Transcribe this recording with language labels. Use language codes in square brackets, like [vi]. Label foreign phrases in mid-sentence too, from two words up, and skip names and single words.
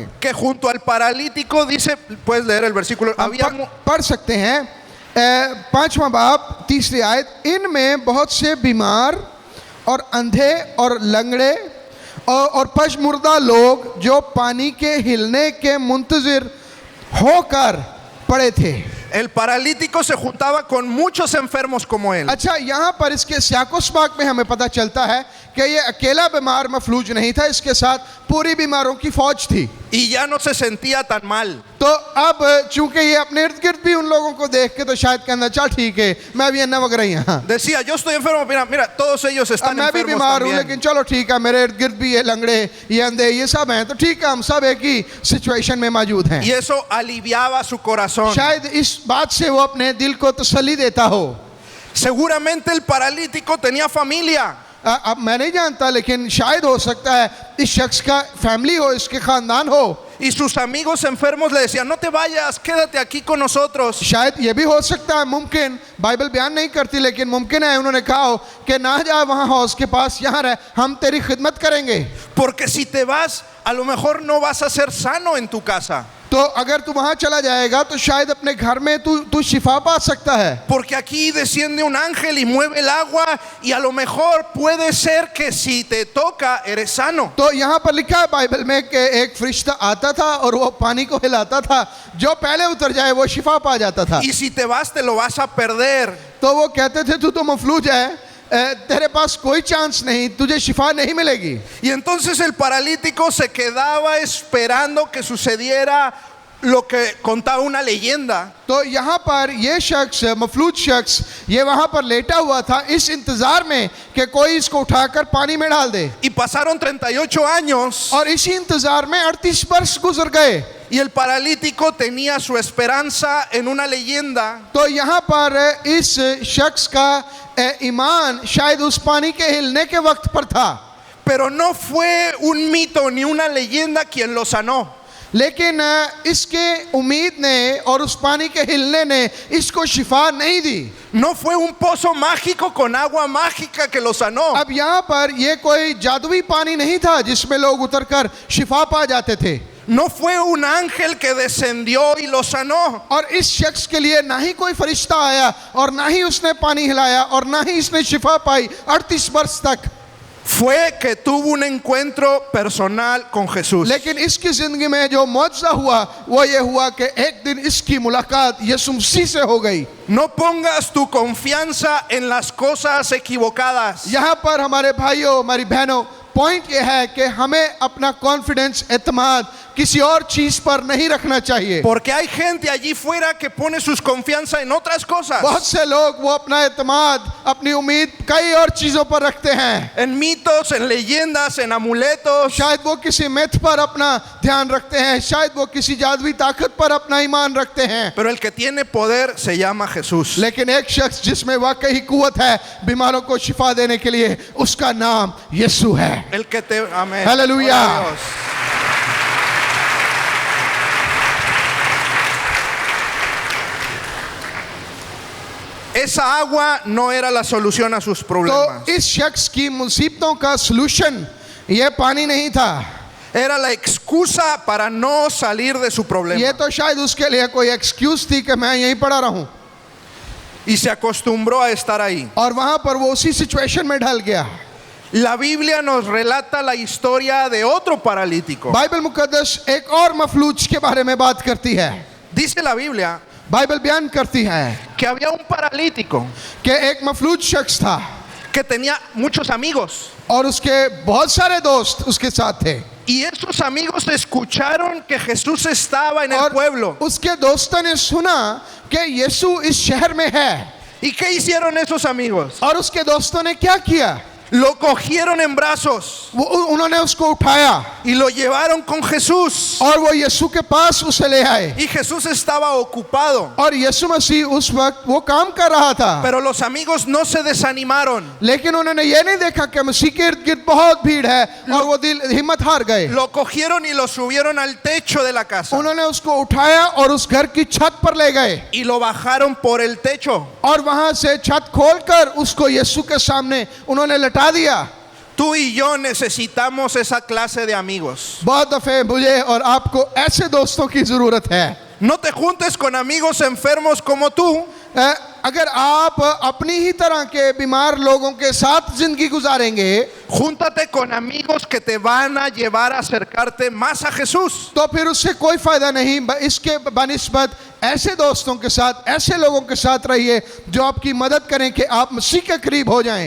[es] que junto al paralítico dice, puedes leer el versículo, [ur] آپ پڑھ سکتے ہیں 5واں باب 3ری آیت، ان میں بہت سے بیمار اور اندھے اور لنگڑے اور پژمردہ لوگ جو پانی کے ہلنے کے منتظر ہو کر پڑے تھے. [es] el paralítico se juntaba con muchos enfermos como él. [ur] اچھا یہاں پر اس کے سیاق و سباق میں ہمیں پتا چلتا ہے کہ یہ اکیلا بیمار مفلوج نہیں تھا، اس کے ساتھ پوری بیماروں کی فوج تھی. [es] Y ya no se sentía tan mal. [ur] تو اب چونکہ یہ اپنے ارد گرد بھی ان لوگوں کو دیکھ کے تو شاید کہنا چل ٹھیک ہے میں بھی انا وغیرہ یہاں [es] Decía, yo estoy enfermo, mira, todos ellos están [ur] میں بھی [es] enfermos [ur] بیمار ہوں [es] también. [ur] لیکن چلو ٹھیک ہے میرے ارد گرد بھی یہ لنگڑے یہ اندھے یہ سب ہیں تو ٹھیک ہے ہم سب ایک ہی سچویشن میں موجود ہیں. [es] Y eso aliviaba su corazón. [ur] شاید اس بات سے وہ اپنے دل کو تسلی دیتا ہو. [es] Seguramente el paralítico tenía familia. [ur] اب میں نہیں جانتا لیکن شاید ہو سکتا ہے اس شخص کا فیملی ہو، اس کے خاندان ہو. [es] Y sus amigos enfermos le decían, no te vayas, quédate aquí con nosotros. [ur] شاید یہ بھی ہو سکتا ہے، ممکن بائبل بیان نہیں کرتی لیکن ممکن ہے انہوں نے کہا ہو کہ نہ جا وہاں حوض کے پاس، یہاں رہ، ہم تیری خدمت کریں گے. [es] Porque si te vas, a lo mejor no vas a ser sano en tu casa. [ur] تو اگر تو وہاں چلا جائے گا تو شاید اپنے گھر میں تو شفا پا سکتا ہے, [es] Porque aquí desciende un ángel y mueve el agua y a lo mejor puede ser que si te toca eres sano. [ur] تو یہاں پر لکھا ہے بائبل میں کہ ایک فرشتہ آتا تھا اور وہ پانی کو ہلاتا تھا، جو پہلے اتر جائے وہ شفا پا جاتا تھا. [es] Y si te vas te lo vas a perder. [ur] تو وہ کہتے تھے تو تو مفلوج ہے، تیرے پاس کوئی چانس نہیں، تجھے شفا نہیں ملے گی. [es] Y entonces el paralítico se quedaba esperando que sucediera lo que contaba una leyenda. [ur] تو یہاں پر یہ شخص، مفلوج شخص، یہ وہاں پر لیٹا ہوا تھا اس انتظار میں کہ کوئی اس کو اٹھا کر پانی میں ڈال دے, [es] Y pasaron 38 años [ur] اور اسی انتظار میں 38 ورش گزر گئے. [es] y el paralítico tenía su esperanza en una leyenda. [ur] تو یہاں پر اس شخص کا ایمان شاید اس پانی کے ہلنے کے وقت پر تھا, [es] Pero no fue un mito ni una leyenda quien lo sanó. [ur] لیکن اس کی امید نے اور اس پانی کے ہلنے نے اس کو شفا نہیں دی. [es] No fue un pozo mágico con agua mágica que lo sanó. [ur] اب یہاں پر یہ کوئی جادوئی پانی نہیں تھا جس میں لوگ اتر کر شفا پا جاتے تھے, [es] No fue un ángel que descendió y lo sanó. [ur] اور اس شخص کے لیے نہ ہی کوئی فرشتہ آیا اور نہ ہی اس نے پانی ہلایا اور نہ ہی اس نے شفا پائی 38 ورش تک. [es] Fue que tuvo un encuentro personal con Jesús. [ur] لیکن اس کی زندگی میں جو معجزہ ہوا وہ یہ ہوا کہ ایک دن اس کی ملاقات یسوع مسیح سے ہو گئی. [es] No pongas tu confianza en las cosas equivocadas. [ur] یہاں پر ہمارے بھائیوں، ہماری بہنوں، پوائنٹ یہ ہے کہ ہمیں اپنا کانفیڈنس، اعتماد کسی اور چیز پر نہیں رکھنا چاہیے. [es] Porque hay gente allí fuera que pone sus confianza en otras cosas. [ur] بہت سے لوگ وہ اپنا اعتماد، اپنی امید کئی اور چیزوں پر رکھتے ہیں. [es] En mitos, en leyendas, en amuletos. [ur] شاید وہ کسی متھ پر اپنا دھیان رکھتے ہیں، شاید وہ کسی جادوئی طاقت پر اپنا ایمان رکھتے ہیں. [es] Pero el que tiene poder se llama Jesús. [ur] لیکن ایک شخص جس میں واقعی قوت ہے بیماروں کو شفا دینے کے لیے، اس کا نام یسوع ہے. [es] El que te... Amén. Aleluya. Gloria a Dios. Esa agua no era la solución a sus problemas. [ur] تو اس شخص کی مصیبتوں کا سلوشن یہ پانی نہیں تھا, [es] Era la excusa para no salir de su problema. [ur] یہ تو شاید اس کے لیے کوئی ایکسکیوز تھی کہ میں یہیں پڑا رہوں, [es] Y se acostumbró a estar ahí. [ur] اور وہاں پر وہ اسی سچویشن میں ڈھل گیا. [es] La Biblia nos relata la historia de otro paralítico. [ur] بائبل مقدس ایک اور مفلوج کے بارے میں بات کرتی ہے. [es] Dice la Biblia [ur] بائبل بیان کرتی ہے [es] que había un paralítico [ur] کہ ایک مفلوج شخص تھا [es] que tenía muchos amigos. [ur] اور اس کے بہت سارے دوست اس کے ساتھ تھے, [es] Y esos amigos escucharon que Jesús estaba en el [ur] اور [es] pueblo. [ur] اس کے دوستوں نے سنا کہ یسوع اس شہر میں ہے. [es] ¿Y qué hicieron esos amigos? [ur] اور اس کے دوستوں نے کیا کیا? [es] Lo cogieron en brazos [ur] انہوں نے اس کو اٹھایا [es] y lo llevaron con Jesús. [ur] اور وہ یسوع کے پاس اسے لے آئے, [es] Y Jesús estaba ocupado. [ur] اور یسوع مسیح اس وقت وہ کام کر رہا تھا. [es] Pero los amigos no se desanimaron. [ur] لیکن انہوں نے یہ نہیں دیکھا کہ مسیح کے ارد گرد بہت بھیڑ ہے اور وہ ہمت ہار گئے. [es] Lo cogieron y lo subieron al techo de la casa. [ur] انہوں نے اس کو اٹھایا اور اس گھر کی چھت پر لے گئے, [es] Y lo bajaron por el techo. [ur] اور وہاں سے چھت کھول کر اس کو یسوع کے سامنے انہوں نے لٹا دیا. [es] Tú y yo necesitamos esa clase de amigos. [ur] بہت دفعہ مجھے اور آپ کو ایسے دوستوں کی ضرورت ہے. [es] No te juntes con amigos enfermos como tú. [ur] اگر آپ اپنی ہی طرح کے بیمار لوگوں کے ساتھ زندگی گزاریں گے [es] Júntate con amigos que te van a llevar a acercarte más a Jesús. [ur] تو پھر اس سے کوئی فائدہ نہیں۔ اس کے بنسبت ایسے دوستوں کے ساتھ، ایسے لوگوں کے ساتھ رہیے جو آپ کی مدد کریں کہ آپ مسیح کے قریب ہو جائیں.